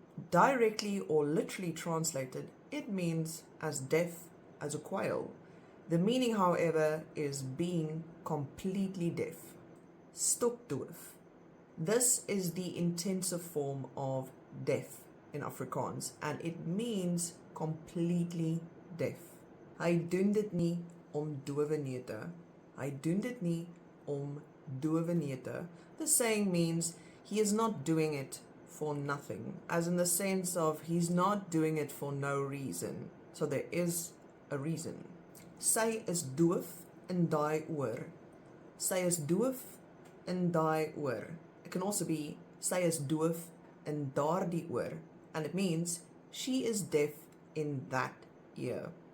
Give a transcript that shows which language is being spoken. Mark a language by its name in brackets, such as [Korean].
[English] Directly or literally translated, it means as deaf as a quail. The meaning, however, is being completely deaf. Stokdoof. This is the intensive form of deaf in Afrikaans, and it means completely deaf. [Afrikaans] Hy doen dit nie om dowe neute. Hy doen dit nie om dowe neute. [English] The saying means he is not doing it for nothing, as in the sense of he's not doing it for no reason. So there is a reason. [Afrikaans] Sy is doof in daai oor. Sy is doof in daai oor. [English] It can also be [Afrikaans] sy is doof in daardie oor, [English] and it means she is deaf in that ear.